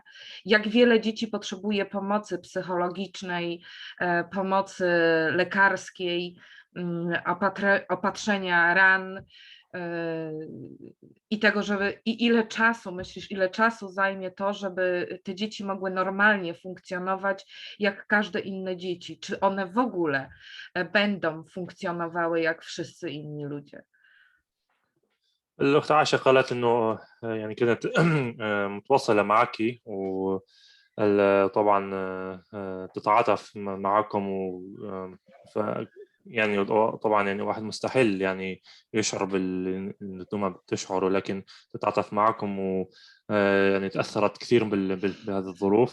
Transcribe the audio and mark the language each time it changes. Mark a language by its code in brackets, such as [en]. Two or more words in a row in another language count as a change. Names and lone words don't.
[pl] Jak wiele dzieci potrzebuje pomocy psychologicznej, pomocy lekarskiej, opatrzenia ran i tego, ile czasu myślisz, ile czasu zajmie to, żeby te dzieci mogły normalnie funkcjonować jak każde inne dzieci? Czy one w ogóle będą funkcjonowały jak wszyscy inni ludzie? [ar] الأخت عائشة قالت إنه يعني كانت متواصلة معك وطبعا تتعاطف معكم ف يعني طبعا يعني واحد مستحيل يعني يشعر اللي انتم بتشعروا، لكن تتعاطف معكم ويعني تأثرت كثير بهذه الظروف.